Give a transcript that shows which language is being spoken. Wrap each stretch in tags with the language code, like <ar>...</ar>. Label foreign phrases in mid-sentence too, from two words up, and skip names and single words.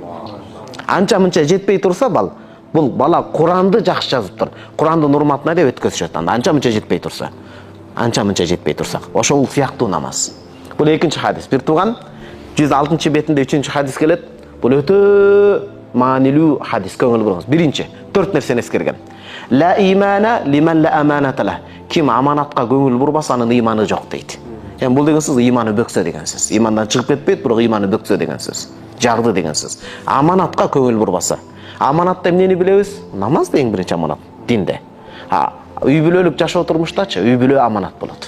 <ky>Анча-мынча жетпей турса, бул бала Куранды жакшы жазыптыр. Курандын урматына деп өткөзүшөт. Анча-мынча жетпей турса. Ошол сыяктуу намаз. Бул экинчи хадис. Бир туган 106-чы бетинде 3-чү хадис келет. Бул өтө маанилүү хадис, көңүл буруңуз. Биринчи, 4 нерсени эскерген.</ky> <ar>لا إيمان لمن لا أمانة له.</ar> <ky>Ким аманатка көңүл бурбаса, анын ыйманы жок дейт. Бул деген сөз ыйманы бөксө деген сөз. Ыймандан чыгып кетпейт, бирок ыйманы бөксө деген сөз. Жарды деген сөз. Аманатка көңүл бурбаса. Аманатта эмнени билебиз? Намаз эң биринчи аманат динде. Үй бүлөлүк жашоо турмуштачы, үй бүлө аманат болот.</ky>